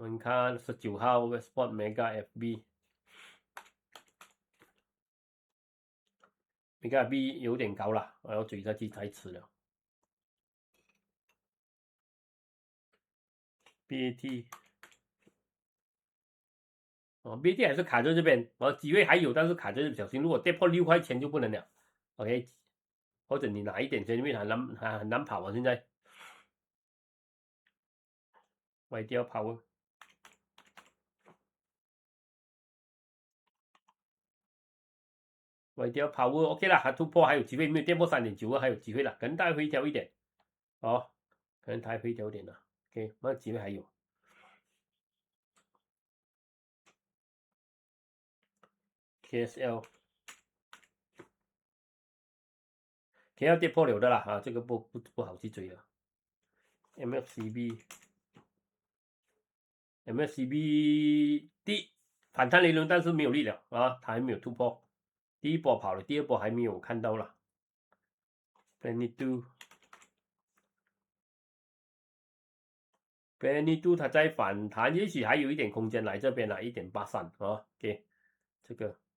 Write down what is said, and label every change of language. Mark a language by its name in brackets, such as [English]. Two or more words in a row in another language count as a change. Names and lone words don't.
[Chinese] 我們看19號 Westport Mega FB。Mega FB 有點高了，我要追下去太遲了。BAT。BAT 還是卡在這邊，機會還有，但是卡在這邊小心，如果跌破6塊錢就不能了。OK， 或者你拿一點錢，因為很難跑啊，現在。歪掉 power， 歪掉 power OK 了，還突破還有機會，沒有跌破3.92還有機會了，可能它回調一點，可能它回調一點了。OK， 那機會還有。KSL。KL 跌破了的啦，這個不好去追了。MACD 反彈理論，但是沒有力了啊，它還沒有突破。第一波跑了，第二波還沒有看到了。Benito 它在反彈，也許還有一點空間來這邊了，1.83啊。OK， 這個。